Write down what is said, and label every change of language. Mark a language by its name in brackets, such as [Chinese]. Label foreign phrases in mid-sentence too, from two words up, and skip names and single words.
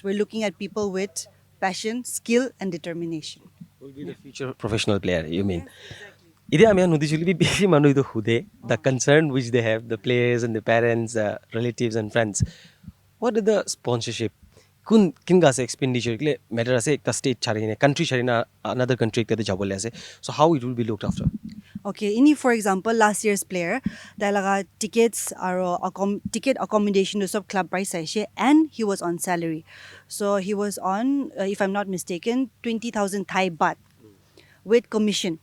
[English] We're looking at people with passion, skill, and determination. Will be the future professional player, you mean? [Naga Pidgin] Ide ami nudijuli beshi manu idu hude [English] the concern which they have, the players and the parents, relatives and friends. What is the sponsorship? [Naga Pidgin] Kun kinga se expenditure kle matter ase ekta state charine country charina another country ekta jabole ase. [English] So how it will be looked after? Okay, ini for example last year's player dalaga tickets aro ticket accommodation [Naga Pidgin] to sub [English] club price aise and he was on salary. So he was on if I'm not mistaken 20,000 Thai baht with commission.